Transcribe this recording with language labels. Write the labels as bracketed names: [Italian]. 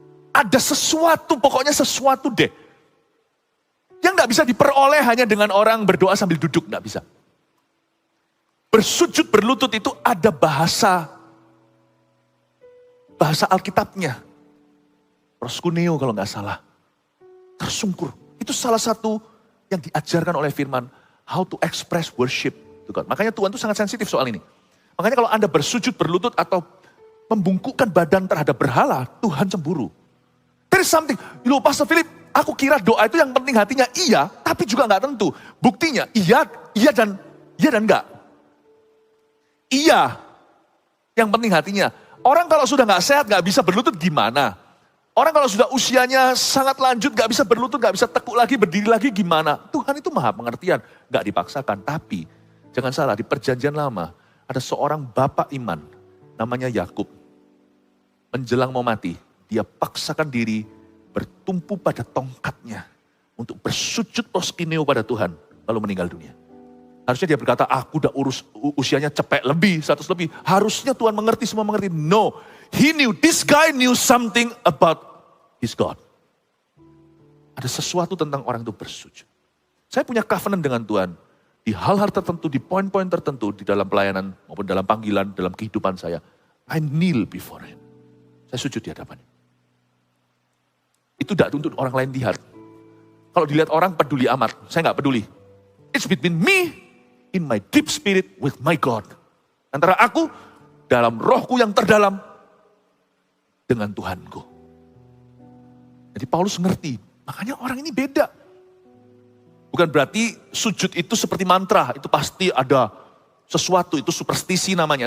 [Indonesian] Ada sesuatu, pokoknya sesuatu deh. Yang nggak bisa diperoleh hanya dengan orang berdoa sambil duduk, nggak bisa. Bersujud berlutut itu ada bahasa Alkitabnya. Proskuneo kalau nggak salah. Tersungkur. Itu salah satu yang diajarkan oleh firman. [English] How to express worship to God. [Indonesian] Makanya Tuhan itu sangat sensitif soal ini. Makanya kalau Anda bersujud berlutut atau membungkukkan badan terhadap berhala, Tuhan cemburu. [English] There is something. [Indonesian] Loh Pastor Philip, aku kira doa itu yang penting hatinya iya, tapi juga nggak tentu. Buktinya iya dan enggak. Iya, yang penting hatinya. Orang kalau sudah nggak sehat, nggak bisa berlutut gimana? Orang kalau sudah usianya sangat lanjut, gak bisa berlutut, gak bisa tekuk lagi, berdiri lagi gimana? Tuhan itu maha pengertian, gak dipaksakan. Tapi jangan salah, di perjanjian lama ada seorang bapak iman, namanya Yakub. Menjelang mau mati, dia paksakan diri bertumpu pada tongkatnya untuk bersujud proskineo pada Tuhan, lalu meninggal dunia. Harusnya dia berkata, aku udah usianya cepek lebih, 100 lebih. Harusnya Tuhan mengerti, semua mengerti. [English] No, this guy knew something about his God. [Indonesian] Ada sesuatu tentang orang itu bersujud. Saya punya covenant dengan Tuhan. Di hal-hal tertentu, di poin-poin tertentu, di dalam pelayanan maupun dalam panggilan, dalam kehidupan saya. [English] I kneel before him. [Indonesian] Saya sujud di hadapannya. Itu tidak untuk orang lain lihat. Kalau dilihat orang peduli amat, saya nggak peduli. [English] It's between me in my deep spirit with my God. [Indonesian] Antara aku dalam rohku yang terdalam dengan Tuhanku. Jadi Paulus ngerti, makanya orang ini beda. Bukan berarti sujud itu seperti mantra, itu pasti ada sesuatu, itu superstisi namanya.